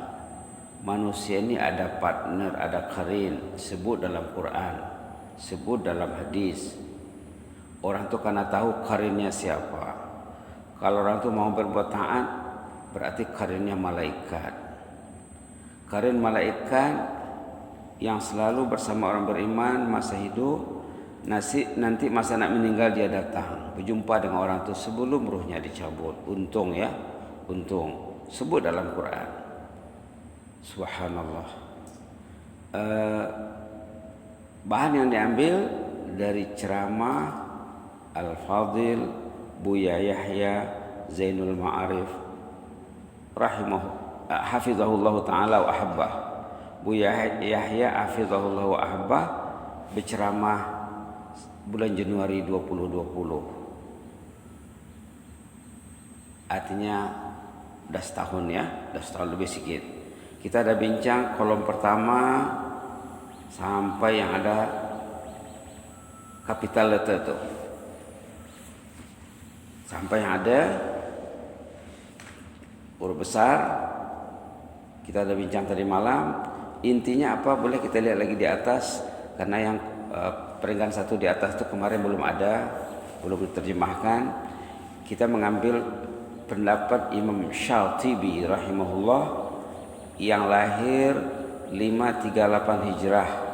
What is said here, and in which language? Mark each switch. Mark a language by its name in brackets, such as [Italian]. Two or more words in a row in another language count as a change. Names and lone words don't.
[Malay] Manusia ini ada partner, ada qarin, sebut dalam Quran, sebut dalam hadis. Orang tu karena tahu qarinnya siapa. Kalau orang tu mau berbuat taat, berarti qarinnya malaikat. Qarin malaikat yang selalu bersama orang beriman masa hidup, nanti masa nak meninggal dia datang, berjumpa dengan orang tu sebelum ruhnya dicabut. Untung ya, untung. Sebut dalam Quran. Subhanallah. Bahan yang diambil dari ceramah Al-Fadhil Buya Yahya Zainul Ma'arif [Arabic] حفظه الله تعالى وأحبه. [Malay] Buya Yahya [Arabic] حفظه الله وأحبه [Malay] berceramah bulan Januari 2020. Artinya dah setahun ya, dah setahun lebih sikit. Kita ada bincang kolom pertama sampai yang ada [English] capital letter [Malay] tu. Sampai yang ada huruf besar. Kita ada bincang tadi malam. Intinya apa boleh kita lihat lagi di atas, karena yang peringkat 1 di atas itu kemarin belum ada, belum diterjemahkan. Kita mengambil pendapat Imam Syatibi rahimahullah yang lahir 538 Hijrah.